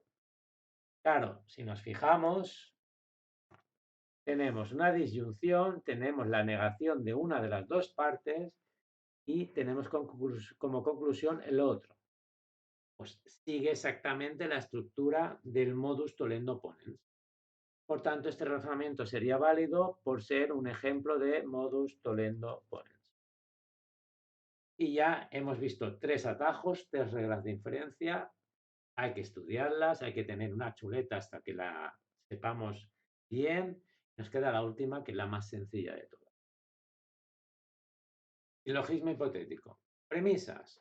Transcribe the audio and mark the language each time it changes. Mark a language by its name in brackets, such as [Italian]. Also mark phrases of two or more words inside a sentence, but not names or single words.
[Spanish] Claro, si nos fijamos, tenemos una disyunción, tenemos la negación de una de las dos partes y tenemos como conclusión el otro. Pues sigue exactamente la estructura del [Latin] modus tollendo ponens. [Spanish] Por tanto, este razonamiento sería válido por ser un ejemplo de [Latin] modus tollendo ponens. [Spanish] Y ya hemos visto 3 atajos, 3 reglas de inferencia. Hay que estudiarlas, hay que tener una chuleta hasta que la sepamos bien. Nos queda la última, que es la más sencilla de todas. Silogismo hipotético. Premisas.